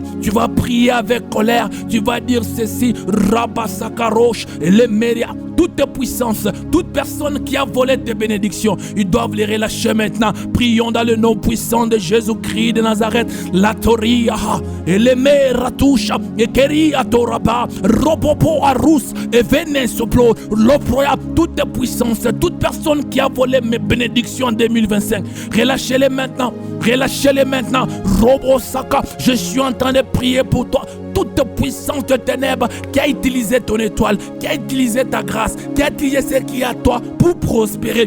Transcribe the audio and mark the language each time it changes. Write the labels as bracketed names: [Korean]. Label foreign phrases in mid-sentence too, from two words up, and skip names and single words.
[French] Tu vas prier avec colère. Tu vas dire ceci, Rabasakarosh et le Méria. Toute puissance, toute personne qui a volé tes bénédictions, ils doivent les relâcher maintenant. Prions dans le nom puissant de Jésus-Christ de Nazareth. La Toria, et le Meratusha, et Keria Toraba, Robopo Arus, et Venesoplo, l'Oproya. Toute puissance, toute personne qui a volé mes bénédictions en 2025, relâchez-les maintenant. Relâchez-les maintenant. Robo Saka, je suis en train de prier pour toi. toute puissance de ténèbres qui a utilisé ton étoile, qui a utilisé ta grâce, qui a utilisé ce qui est à toi pour prospérer.